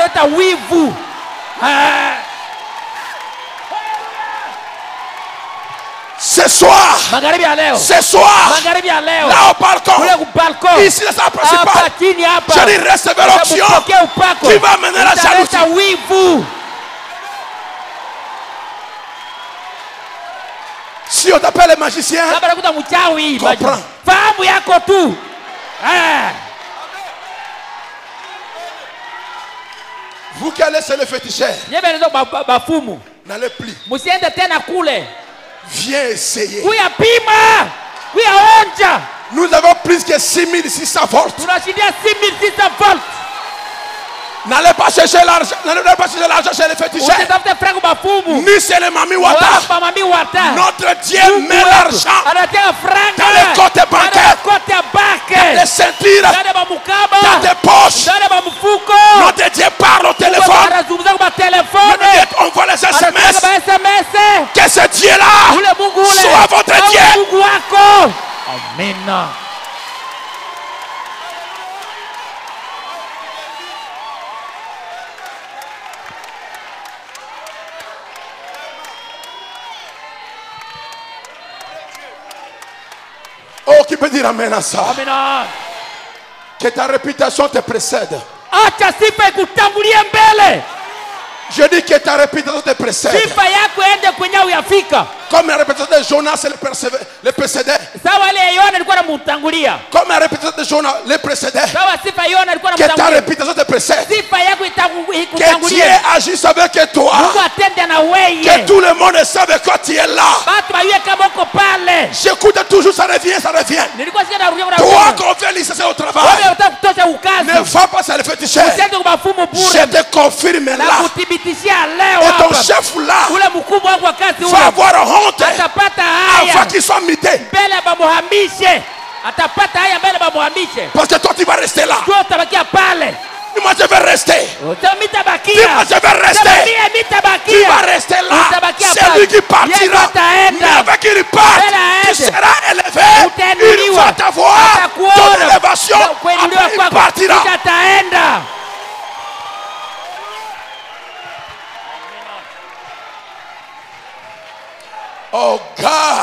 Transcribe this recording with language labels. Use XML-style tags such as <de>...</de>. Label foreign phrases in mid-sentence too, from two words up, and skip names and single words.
<fr>Ce soir, là au balcon, ici la salle principale, je dis recevez l'onction qui va mener la jalousie. Si on t'appelle les magiciens, comprends.</fr> <sw>Fahamu yako tu.</sw> <fr>Vous qui allez chez le féticheur, n'allez plus.</fr> <sw>Musiende tena kule.</sw> <fr>Viens essayer.</fr> <sw>Kuyapima. Kuyaonja.</sw> <fr>Nous avons plus que 6600 volts.</fr> <sw>Tunashindia 6600 volts.</sw> <fr>N'allez pas chercher l'argent. N'allez pas chercher l'argent chez les féticheurs.</fr> <sw>Usitafute frangu bafumu.</sw> <fr>Ni chez les mami wata.</fr> <sw>Wapa mami wata.</sw> <fr>Notre Dieu met l'argent</fr> <sw>anatia franga</sw> <fr>dans les comptes bancaires, dans les ceintures, dans tes poches. Notre Dieu parle au téléphone. Notre Dieu envoie les SMS. Que ce Dieu-là soit votre Dieu. Amen. Oh, qui peut dire amen à ça? Amen. Que ta réputation te précède.</fr> <sw>Acha sifa ikutangulie mbele.</sw> <fr>Je dis que ta réputation te précède.</fr> <sw>Sifa yako ende kwenye uyafika.</sw> <fr>Comme la réputation de Jonas le précédait.</fr> <sw>Sawa ile Yona alikuwa anamtangulia.</sw> <fr>Comme la réputation de Jonas le précédait.</fr> <sw>Sawa sifa Yona alikuwa</sw> <fr>Que ta</fr> <sw>anamtangulia.</sw> <fr>réputation te précède.</fr> <sw>Sifa yako</sw> <fr>Que</fr> <sw>ikutangulie.</sw> <fr>Dieu agisse avec toi.</fr> <sw>Mungu atende na wewe.</sw> <fr>Que tout le monde sache que tu es là.</fr> <sw>Batu bayue kama uko pale.</sw> <fr>J'écoute toujours, ça revient, ça revient.</fr> <sw>Nilikuwa sikia narudia</sw> <fr>Toi qu'on fait licencier au travail,</fr> <sw>wewe unataka kutosha ukazi.</sw> <fr>ne va pas sur le féticheur.</fr> <sw>Usiende kwa mafumo bure.</sw> <fr>Je te confirme</fr> <sw>Na</sw> <fr>là.</fr> <sw>kuthibitishia leo</sw> <fr>Et ton</fr> <sw>hapa.</sw> <fr>chef là</fr> <sw>Ule mkubwa wangu wa kazi</sw> <fr>va</fr> <sw>ule.</sw> <fr>avoir honte</fr> <sw>Atapata haya.</sw> <fr>avant qu'il soit mité.</fr> <sw>Mbele bamuhamishe. Atapata haya mbele bamuhamishe.</sw> <fr>Parce que toi tu vas rester là.</fr> <sw>Toi utabakia pale.</sw> <fr>Moi je vais rester.</fr> <sw>Mitabakia.</sw> <fr>Dis-moi, je vais rester.</fr> <sw>Mitabakia.</sw> <fr>Tu vas rester là. C'est lui qui partira. Mais avec qu'il parte, tu seras élevé. Il va t'avoir ton élévation. Après il partira.</fr> <en>Oh God.</en>